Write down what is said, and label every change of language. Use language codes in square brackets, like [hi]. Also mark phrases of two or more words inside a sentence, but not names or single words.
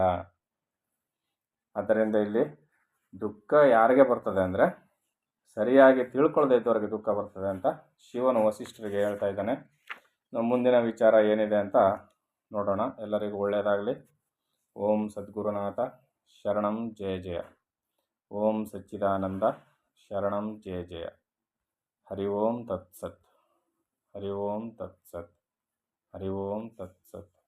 [kn] ಆದ್ದರಿಂದ ಇಲ್ಲಿ ದುಃಖ ಯಾರಿಗೆ ಬರ್ತದೆ ಅಂದರೆ ಸರಿಯಾಗಿ ತಿಳ್ಕೊಳ್ಳದೆ ಇದ್ದವರಿಗೆ ದುಃಖ ಬರ್ತದೆ ಅಂತ ಶಿವನು ವಸಿಷ್ಠರಿಗೆ ಹೇಳ್ತಾ ಇದ್ದಾನೆ. ಮುಂದಿನ ವಿಚಾರ ಏನಿದೆ ಅಂತ ನೋಡೋಣ. ಎಲ್ಲರಿಗೂ ಒಳ್ಳೆಯದಾಗಲಿ. [sa] ಓಂ ಸದ್ಗುರುನಾಥ ಶರಣಂ ಜಯ ಜಯ. ಓಂ ಸಚ್ಚಿದಾನಂದ ಶರಣಂ ಜಯ ಜಯ. ಹರಿ ಓಂ ತತ್ಸತ್. ಹರಿ ಓಂ ತತ್ಸತ್. ಹರಿ ಓಂ ತತ್ಸತ್.